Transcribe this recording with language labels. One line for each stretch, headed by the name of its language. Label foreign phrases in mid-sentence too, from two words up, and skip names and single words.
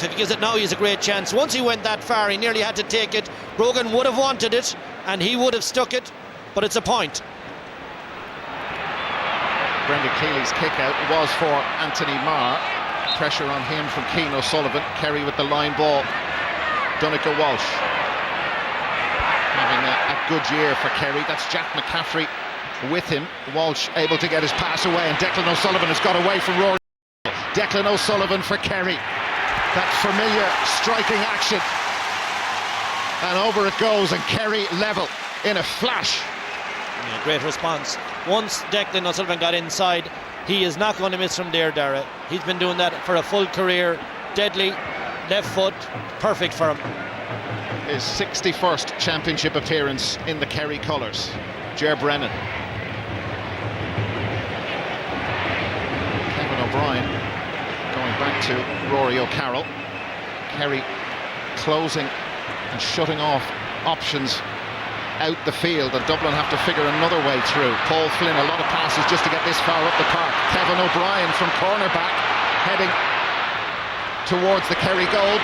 English: If he gives it now, he has a great chance. Once he went that far, he nearly had to take it. Brogan would have wanted it, and he would have stuck it, but it's a point. Brendan Keely's kick out was for Anthony Marr. Pressure on him from Keane O'Sullivan. Kerry with the line ball. Donncha Walsh having a good year for Kerry. That's Jack McCaffrey with him. Walsh able to get his pass away, and Declan O'Sullivan has got away from Rory. Declan O'Sullivan for Kerry. That familiar striking action, and over it goes, and Kerry level in a flash. Yeah, great response. Once Declan O'Sullivan got inside, he is not going to miss from there, Darragh. He's been doing that for a full career. Deadly, left foot, perfect for him. His 61st championship appearance in the Kerry colours. Ger Brennan. O'Brien going back to Rory O'Carroll. Kerry closing and shutting off options out the field, and Dublin have to figure another way through. Paul Flynn, a lot of passes just to get this far up the park. Kevin O'Brien from cornerback heading towards the Kerry goal.